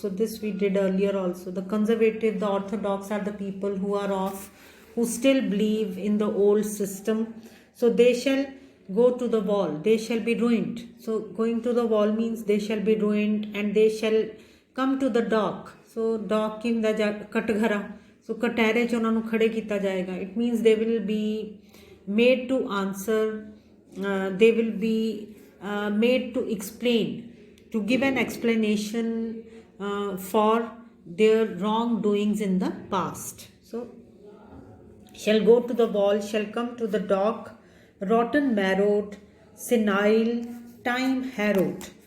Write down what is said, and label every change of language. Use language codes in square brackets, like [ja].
[en] So this we did earlier also. The conservative, the orthodox are the people who still believe in the old system. So they shall go to the wall, they shall be ruined. So going to the wall means they shall be ruined, and they shall come to the dock. So dock [pa] ਕੀ ਹੁੰਦਾ, ਕਟਘਰਾ. [en] So [pa] ਕਟਹਿਰੇ 'ਚ ਉਹਨਾਂ ਨੂੰ ਖੜੇ ਕੀਤਾ ਜਾਏਗਾ. [en] It means they will be made to answer, they will be made to explain, to give an explanation for their wrongdoings in the past. So shall go to the wall, shall come to the dock, rotten marrowed, senile, time harrowed.